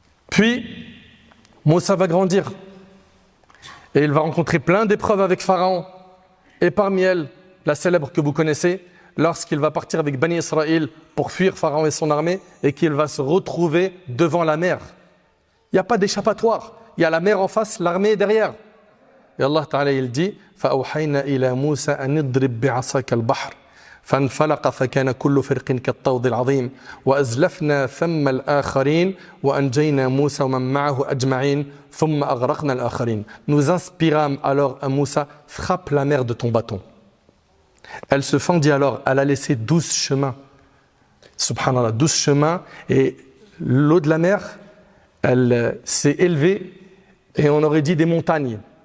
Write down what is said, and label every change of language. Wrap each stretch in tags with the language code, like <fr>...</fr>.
<fr>Puis, Moussa va grandir et il va rencontrer plein d'épreuves avec Pharaon. Et parmi elles, la célèbre que vous connaissez, lorsqu'il va partir avec Bani Israël pour fuir Pharaon et son armée et qu'il va se retrouver devant la mer. Il n'y a pas d'échappatoire. Il y a la mer en face, l'armée derrière. Et Allah Ta'ala il dit</fr> <ar>فَأَوْحَيْنَا إِلَى مُوسَى أَنِ اضْرِبْ بِعَصَاكَ الْبَحْرَ فَانْفَلَقَ فَكَانَ كُلُّ فِرْقٍ كَالطَّوْدِ الْعَظِيمِ وَأَزْلَفْنَا ثَمَّ الْآخَرِينَ وَأَنْجَيْنَا مُوسَى وَمَن مَّعَهُ أَجْمَعِينَ ثُمَّ أَغْرَقْنَا الْآخَرِينَ.</ar> <fr>Nous inspirâmes alors à Moussa, frappe la mer de ton bâton. Elle se fendit alors, elle a laissé 12 chemins. Subhanallah, 12 chemins, et l'eau de la mer, elle s'est élevée, et on aurait dit des montagnes.</fr>